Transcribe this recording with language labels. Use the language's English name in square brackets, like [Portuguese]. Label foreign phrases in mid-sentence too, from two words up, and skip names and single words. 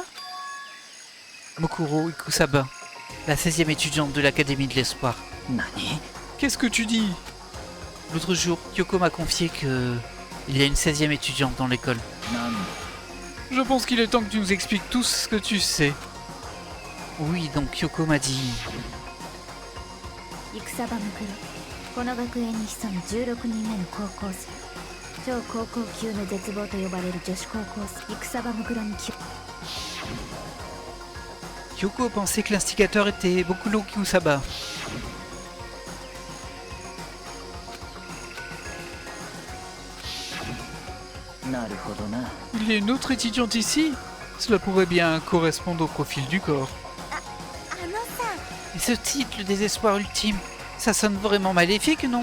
[French] Mokuro Ikusaba, la 16e étudiante de l'Académie de l'Espoir. Qu'est-ce que tu dis? L'autre jour, Kyoko m'a confié que il y a une 16e étudiante dans l'école. Je pense qu'il est temps que tu nous expliques tout ce que tu sais. Oui, donc Kyoko m'a dit... [Japanese] この学園に潜む16人目の高校生、超高校級の絶望と呼ばれる女子高校生、戦場ムクロに [French] Kyoko pensait que l'instigateur était Bokuro Kyusaba. Il y a une autre étudiante ici? Cela pourrait bien correspondre au profil du corps. Et ce titre, le désespoir ultime, ça sonne vraiment maléfique, non?